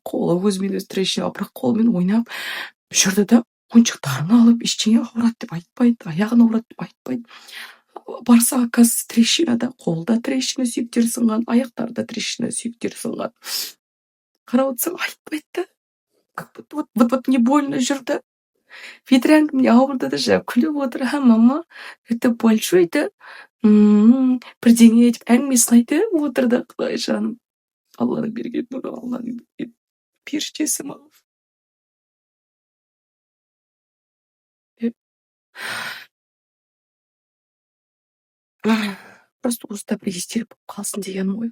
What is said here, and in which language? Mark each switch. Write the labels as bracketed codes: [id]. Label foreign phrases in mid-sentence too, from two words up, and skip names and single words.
[kk] Қолы өзімен өзі трещина, бірақ қолымен ойнап жүрді да, ойыншықтарын алып, ештеңе ауырады деп айтпайды, аяғын ауырады деп айтпайды. Барса, оказывается, трещинада, қолда трещина, сүйектері сынған, аяқтарда трещина, сүйектері сынған. Қарап отырсам, айтпайды да. [ru] Как будто вот не больно жүрді. Ветрянка мне [kk] ауырды да, күліп отыр. Мама, [ru] это большой [kk] да, бірдеңе деп әңгімесін айтып отырды. Құдай жаным. Алланың берген нұры, Алланың берген періштесі маған. Просто осында бір естелік болып қалсын деген ой.